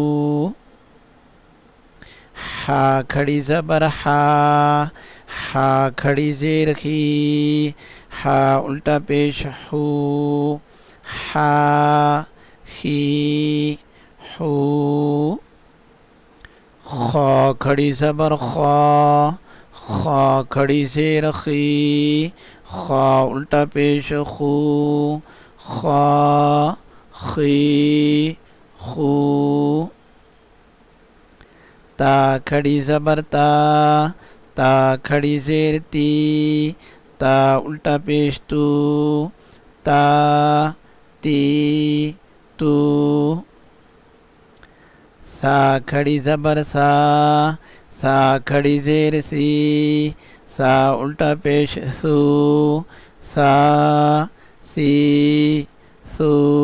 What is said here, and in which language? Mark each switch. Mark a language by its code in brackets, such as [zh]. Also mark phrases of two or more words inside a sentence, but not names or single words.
[ur] ہا کھڑی زبر ہا، ہا کھڑی زیر خی، ہا الٹا پیش ہو، ہا خی ہو۔ خا کھڑی زبر خا، خا کھڑی زیر خی، خا الٹا پیش خو، خا خی خو۔ تا کھڑی زبر تا، تا کھڑی زیر تی، تا الٹا پیش تو، تا تی تو۔ سا کھڑی زبر سا، سا کھڑی زیر سی، سا الٹا پیش سو، سا سی سو۔